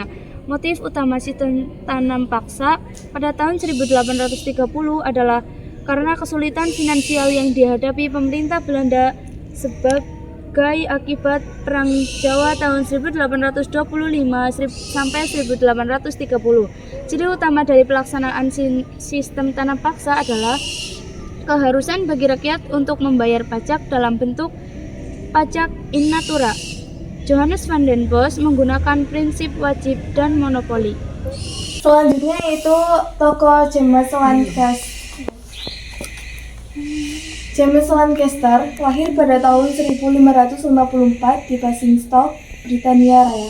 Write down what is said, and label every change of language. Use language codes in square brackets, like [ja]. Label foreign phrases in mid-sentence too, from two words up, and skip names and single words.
[id] Motif utama sistem tanam paksa pada tahun 1830 adalah karena kesulitan finansial yang dihadapi pemerintah Belanda sebagai akibat Perang Jawa tahun 1825 sampai 1830. Ciri utama dari pelaksanaan sistem tanam paksa adalah keharusan bagi rakyat untuk membayar pajak dalam bentuk pajak [la] in natura. [id] Johannes van den Bosch menggunakan prinsip wajib dan monopoli. Selanjutnya yaitu tokoh James Lancaster. James Lancaster lahir pada tahun 1554 di Basingstoke, Britania Raya.